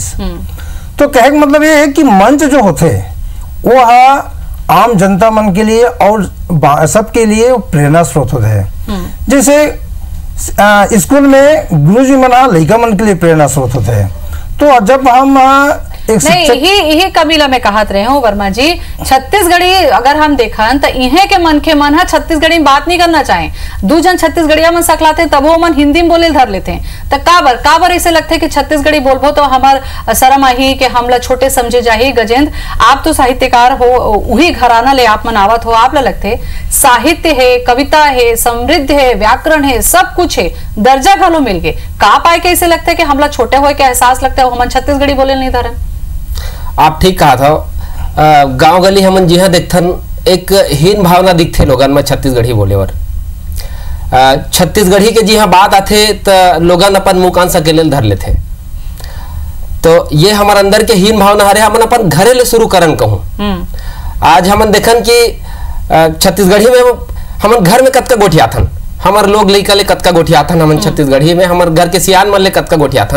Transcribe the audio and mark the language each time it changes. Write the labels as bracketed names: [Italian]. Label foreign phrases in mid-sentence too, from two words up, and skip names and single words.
[Chhattisgarhi] तो कहे का मतलब ये है कि मंच जो होते वो आम जनता मन के लिए और सबके लिए प्रेरणा स्रोत होते हैं। जैसे स्कूल में गुरुजी मना लड़का मन के लिए प्रेरणा स्रोत होते हैं। तो जब हम नहीं यही कबीला में कहत रहे हो वर्मा जी, छत्तीसगढ़ी अगर हम देखन तो इहे के मन के मन छत्तीसगढ़ी में बात नहीं करना चाहे, दू जन छत्तीसगढ़िया मन सकलाते तब वो मन हिंदी में बोले धर लेते हैं। तो काबर ऐसे लगते कि छत्तीसगढ़ी बोलबो तो हमार शर्म आही कि हमला छोटे समझे जाही। गजेंद्र, आप तो साहित्यकार हो, वही घराना ले आप मनावत हो, आप लगते साहित्य है, कविता है, समृद्ध है, व्याकरण है, सब कुछ है, दर्जा घलो मिल गए। का पाए के ऐसे लगते कि हमला छोटे हो के एहसास लगता है हम छत्तीसगढ़ी बोले नहीं धरन। आप ठीक कहा था। गांव गली हमन जिहा देखथन एक हीन भावना दिखथे लोगन में छत्तीसगढ़ी बोले वर। छत्तीसगढ़ी के जिहा बात आथे तो लोगन अपन मुंह कान सकेले धर लेथे। तो ये हमारे अंदर के हीन भावना हरे हमन अपन घरे ले शुरू करन कहूँ। आज हमन देखन कि छत्तीसगढ़ी में हमन घर में कतका गोठियाथन, हमार लोग लइका ले कतका गोठियाथन, हमन छत्तीसगढ़ी में हमार घर के सियान मन ले कतका गोठियाथन।